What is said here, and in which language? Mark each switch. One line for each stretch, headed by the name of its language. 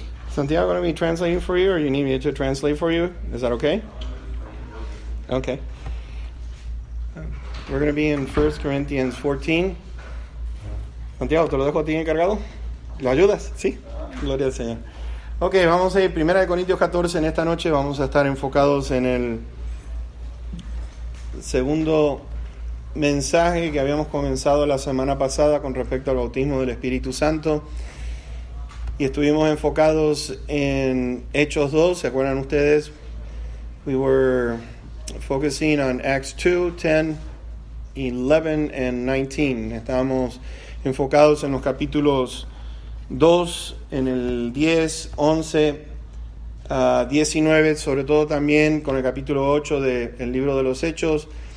English: Santiago, going to be translating for you, or you need me to translate for you? Is that okay? Okay. We're going to be in 1 Corinthians 14.
Spanish: Santiago, ¿te lo dejo a ti encargado? ¿Lo ayudas? Sí. Gloria al Señor. Ok, vamos a ir 1 Corintios 14 en esta noche. Vamos a estar enfocados en el segundo mensaje que habíamos comenzado la semana pasada con respecto al bautismo del Espíritu Santo. Y estuvimos enfocados en Hechos 2, ¿se acuerdan ustedes?
English: We were focusing on Acts 2, 10, 11, and 19.
Spanish: Estábamos enfocados en los capítulos 2, en el 10, 11, 19, sobre todo también con el capítulo 8 del libro de los Hechos.